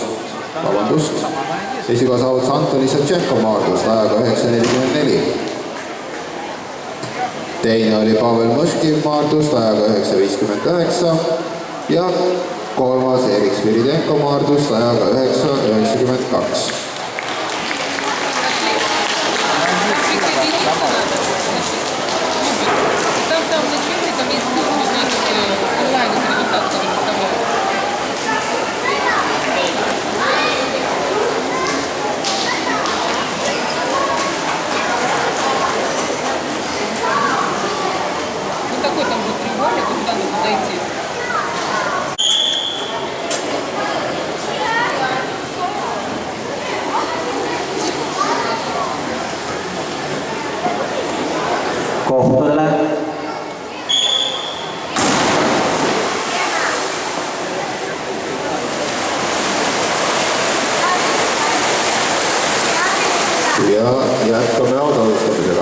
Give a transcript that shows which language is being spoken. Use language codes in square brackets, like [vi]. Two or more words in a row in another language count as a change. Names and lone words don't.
[et] Vabandust. Esikoha saavutas Antoni Satšenko Maardust ajaga 9.44. Teine oli Pavel Mõškiv Maardust ajaga 9.59 ja kolmas Erik Sviridenko Maardust ajaga 9.92. [ru] Там в самом начале, там есть ссылка, значит, онлайн результат, который выставляют. Ну такой там будет треугольник, куда надо дойти. [et] kohtadele. Ja jätkame autoalustamisega.